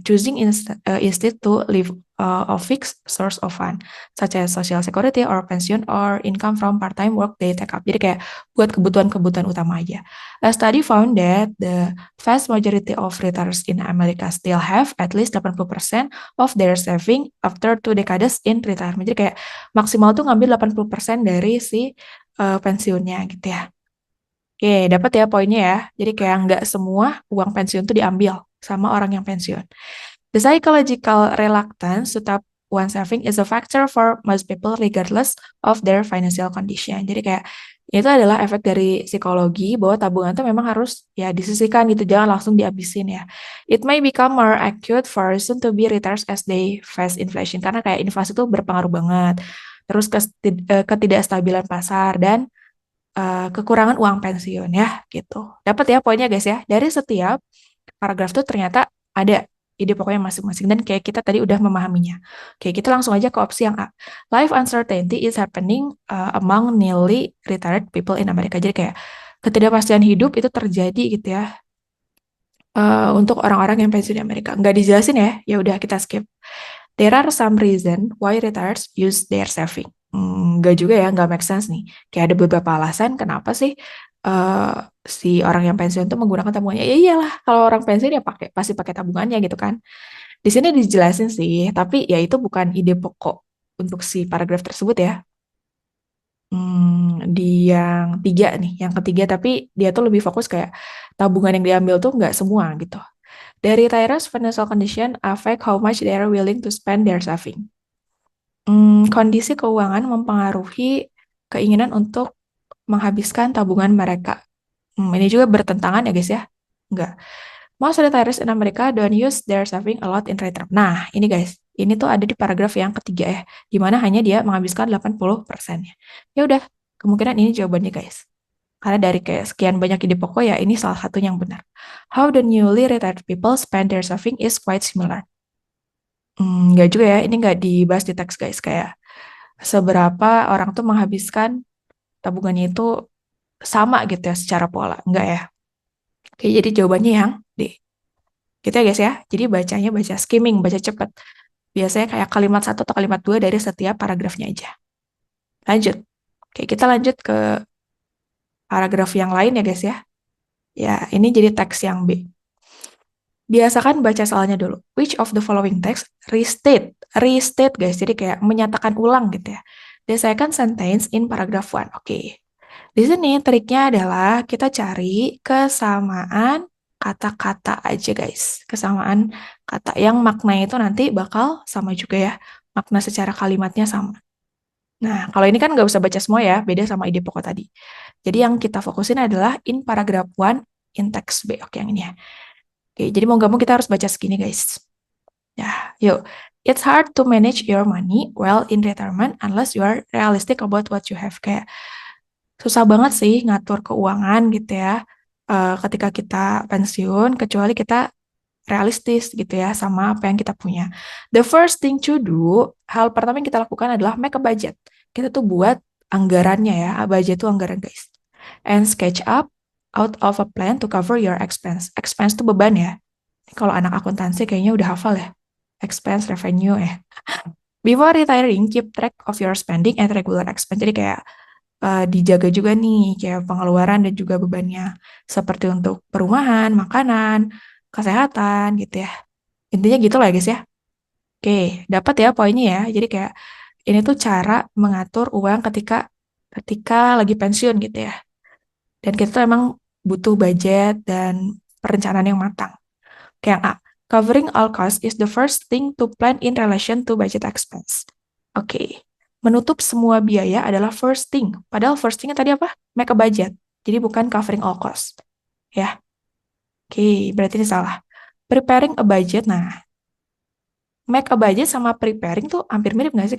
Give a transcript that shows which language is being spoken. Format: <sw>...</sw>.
<en>Choosing instead to live a fixed source of fund, such as social security or pension or income from part-time work they take up.</en> <id>Jadi kayak buat kebutuhan-kebutuhan utama aja.</id> <en>A study found that the vast majority of retirees in America still have at least 80% of their saving after 2 decades in retirement.</en> <id>Jadi kayak maksimal tuh ngambil 80% dari si pensiunnya gitu ya. Oke, dapat ya poinnya ya. Jadi kayak nggak semua uang pensiun tuh diambil sama orang yang pensiun.</id> <en>The psychological reluctance to tap one saving is a factor for most people regardless of their financial condition.</en> <id>Jadi kayak itu adalah efek dari psikologi bahwa tabungan itu memang harus ya disisihkan gitu, jangan langsung dihabisin ya.</id> <en>It may become more acute for soon to be retired as they face inflation</en> <id>karena kayak inflasi itu berpengaruh banget. Terus ketidakstabilan pasar dan kekurangan uang pensiun ya gitu. Dapat ya poinnya guys ya. Dari setiap paragraf tuh ternyata ada ide pokoknya masing-masing dan kayak kita tadi udah memahaminya. Oke, kita langsung aja ke opsi yang A.</id> <en>Life uncertainty is happening among newly retired people in America.</en> <id>Jadi kayak ketidakpastian hidup itu terjadi gitu ya untuk orang-orang yang pensiun di Amerika. Nggak dijelasin ya, ya udah kita skip.</id> <en>There are some reason why retirees use their saving.</en> <id>Nggak juga ya, nggak make sense nih. Kayak ada beberapa alasan kenapa sih eh, si orang yang pensiun tuh menggunakan tabungannya. Ya iyalah, kalau orang pensiun ya pasti pakai tabungannya gitu kan. Di sini dijelasin sih, tapi ya itu bukan ide pokok untuk si paragraf tersebut ya. Di yang tiga nih, yang ketiga tapi dia tuh lebih fokus kayak tabungan yang diambil tuh nggak semua gitu.</id> <en>Dari retirees financial condition affect how much they are willing to spend their saving.</en> <id>Kondisi keuangan mempengaruhi keinginan untuk menghabiskan tabungan mereka. Ini juga bertentangan ya guys ya? Enggak.</id> <en>Most retirees in America don't use their saving a lot in retirement.</en> <id>Nah, ini guys, ini tuh ada di paragraf yang ketiga ya, di mana hanya dia menghabiskan 80%-nya. Ya udah, kemungkinan ini jawabannya guys. Karena dari kayak sekian banyak ide pokok ya, ini salah satu yang benar.</id> <en>How the newly retired people spend their saving is quite similar.</en> <id>Nggak juga ya, ini nggak dibahas di teks guys. Kayak seberapa orang tuh menghabiskan tabungannya itu sama gitu ya secara pola. Enggak ya. Oke, jadi jawabannya yang D. Gitu ya guys ya. Jadi bacanya baca skimming, baca cepet. Biasanya kayak kalimat satu atau kalimat dua dari setiap paragrafnya aja. Lanjut. Oke, kita lanjut ke paragraf yang lain ya guys ya. Ya, ini jadi teks yang B. Biasakan baca soalnya dulu.</id> <en>Which of the following text restate guys.</en> <id>Jadi kayak menyatakan ulang gitu ya.</id> <en>The second sentence in paragraph 1.</en> <id>Oke. Di sini triknya adalah kita cari kesamaan kata-kata aja guys. Kesamaan kata yang maknanya itu nanti bakal sama juga ya. Makna secara kalimatnya sama. Nah, kalau ini kan nggak usah baca semua ya, beda sama ide pokok tadi. Jadi yang kita fokusin adalah</id> <en>in paragraph 1 in text B.</en> <id>Oke, yang ini ya. Oke, jadi mau nggak mau kita harus baca segini guys. Ya, yuk.</id> <en>It's hard to manage your money well in retirement unless you are realistic about what you have.</en> <id>Kayak susah banget sih ngatur keuangan gitu ya ketika kita pensiun, kecuali kita realistis gitu ya sama apa yang kita punya.</id> <en>The first thing to do,</en> <id>hal pertama yang kita lakukan adalah</id> <en>make a budget.</en> <id>Kita tuh buat anggarannya ya, budget itu anggaran guys.</id> <en>And sketch up out of a plan to cover your expense.</en> <id>Expense tuh beban ya. Kalau anak akuntansi kayaknya udah hafal ya.</id> <en>Expense, revenue ya. Before retiring, keep track of your spending and regular expense.</en> <id>Jadi kayak dijaga juga nih kayak pengeluaran dan juga bebannya seperti untuk perumahan, makanan, kesehatan gitu ya. Intinya gitu lah ya guys ya. Oke, dapat ya poinnya ya. Jadi kayak ini tuh cara mengatur uang ketika ketika lagi pensiun gitu ya. Dan kita tuh emang butuh budget dan perencanaan yang matang. Kayak yang A,</id> <en>covering all costs is the first thing to plan in relation to budget expense.</en> <id>Oke, menutup semua biaya adalah first thing. Padahal first thingnya tadi apa?</id> <en>Make a budget.</en> <id>Jadi bukan covering all costs. Ya, oke, berarti ini salah.</id> <en>Preparing a budget,</en> <id>nah,</id> <en>make a budget</en> <id>sama preparing tuh hampir mirip nggak sih?</id>